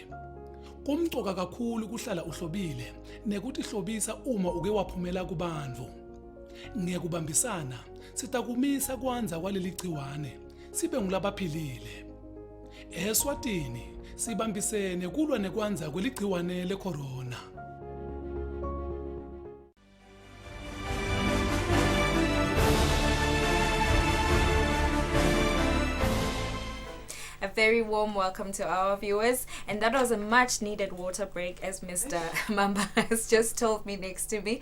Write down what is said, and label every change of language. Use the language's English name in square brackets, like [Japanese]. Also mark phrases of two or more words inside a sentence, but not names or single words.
[Swati] Kumcoka kakhulu kuhlala uhlobile nekuthi hlobisa uma uke waphumela kubantu. Ngekubambisana sitakumisa kwanza kwaleli gciwane sibe ngulabaphilile. Eswatini sibambisene kulwa nekwanza kweligciwane lecorona. [English] A very warm welcome to our viewers, and that was a much needed water break, as Mr. Mamba has just told me next to me.